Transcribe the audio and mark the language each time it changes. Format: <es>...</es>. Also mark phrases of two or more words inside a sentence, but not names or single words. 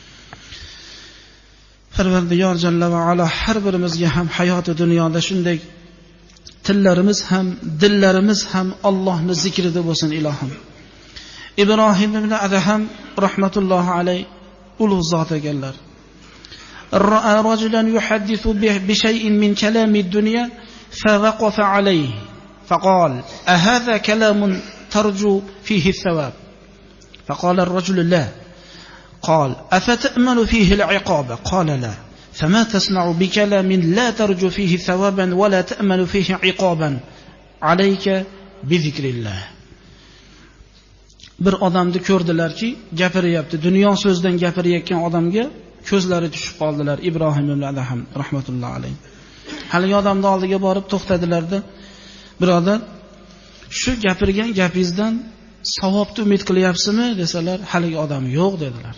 <uz>Parvardigor</uz> <ar>جل وعلا</ar> <uz>har birimizga ham hayoti dunyoda shunday tillarimiz ham, dillarimiz ham Allohning zikrida bo'lsin ilohim. İbrahim ibn Adham</uz> <ar>رحمة الله عليه</ar> <uz>ulug' zot ekanlar.</uz> <ar>رأى رجلا يحدث بشيء من كلام الدنيا فوقف عليه فقال أهذا كلام ترجو فيه الثواب فقال الرجل لا قال أفتأمن فيه العقاب قال لا فما تصنع بكلام لا ترجو فيه ثوابا ولا تأمن فيه عقابا عليك بذكر الله.</ar> <uz>Bir odamni ko'rdilarki, gapiryapti. Dunyo so'zdan gapirayotgan odamga ko'zlari tushib qoldilar. Ibrohim ibn Adham</uz> <ar>رحمة الله عليه.</ar> <uz>Haligi odamning oldiga borib to'xtadilarda, birodar, shu gapirgan gapingizdan savobni umid qilyapsizmi desalar, haligi odam yo'q dedilar.</uz>